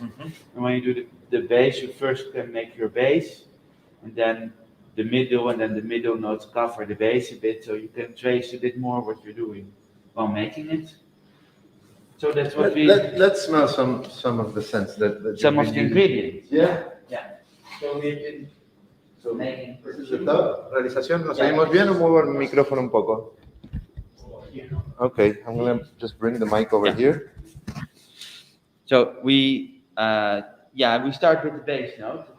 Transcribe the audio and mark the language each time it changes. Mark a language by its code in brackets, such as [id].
[en] And when you do the base, you first can make your base, and then the middle, and then the middle notes cover the base a bit, so you can trace a bit more what you're doing while making it. So that's what let's smell some of the scents that some of the ingredients. Yeah. So we've been making perfume. [es] Realización, ¿nos oímos bien o muevo el micrófono un poco? [en] Okay, I'm gonna just bring the mic over here. So we start with the base note.